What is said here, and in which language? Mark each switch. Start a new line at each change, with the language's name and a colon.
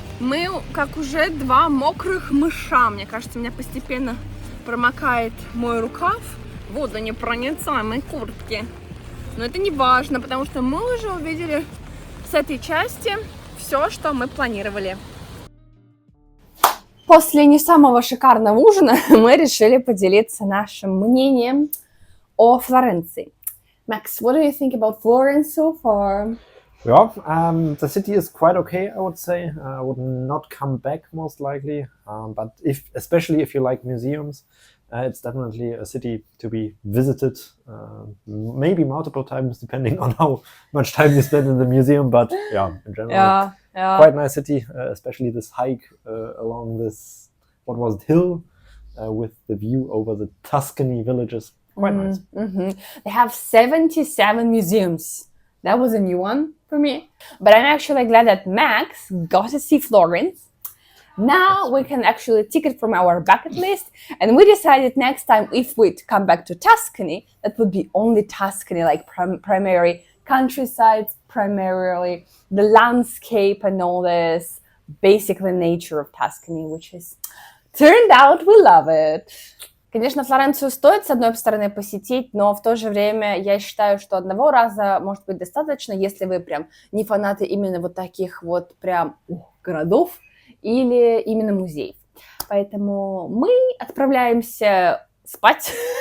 Russian: Мы как уже два мокрых мыша. Мне кажется, меня постепенно промокает мой рукав водонепроницаемой куртки. Но это не важно, потому что мы уже увидели с этой части все, что мы планировали. После не самого шикарного ужина мы решили поделиться нашим мнением о Флоренции.
English: Max, what do you think about Florence so far? Yeah, the city is quite okay, I would say. I would not come back most likely, but especially if you like museums, it's definitely a city to be visited, maybe multiple times depending on how much time you spend in the museum, but yeah, in general, quite nice city, especially this hike along this, what was it, hill, with the view over the Tuscany villages. Quite nice. Mm-hmm. They have 77 museums. That was a new one for me. But I'm actually glad that Max got to see Florence. Now we can actually tick it from our bucket list. And we decided next time if we'd come back to Tuscany, that would be only Tuscany, like primary countryside, primarily the landscape and all this, basically nature of Tuscany, which is, turned out we love it.
Russian: Конечно, Флоренцию стоит, с одной стороны, посетить, но в то же время я считаю, что одного раза может быть достаточно, если вы прям не фанаты именно вот таких вот прям городов или именно музеев. Поэтому мы отправляемся спать,